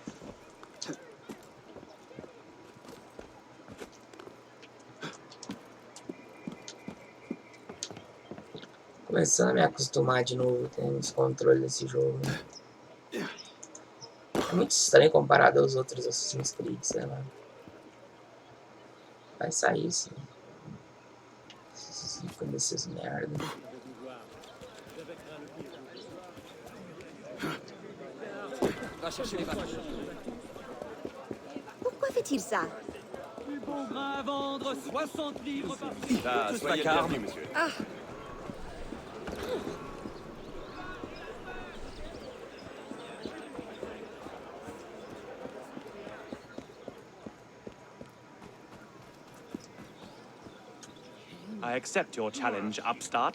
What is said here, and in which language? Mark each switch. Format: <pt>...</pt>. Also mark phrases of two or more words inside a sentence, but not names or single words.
<pt>Começando a me acostumar de novo com os controles desse jogo. É muito estranho comparado aos outros Assassin's Creed, sei lá. Vai sair sim. Esses ícones desses merda.</pt> <fr>Pourquoi fait-il ça? À vendre 60 livres par Soyez bienvenue, monsieur. Ah,</fr> <en>I accept your challenge, upstart.</en>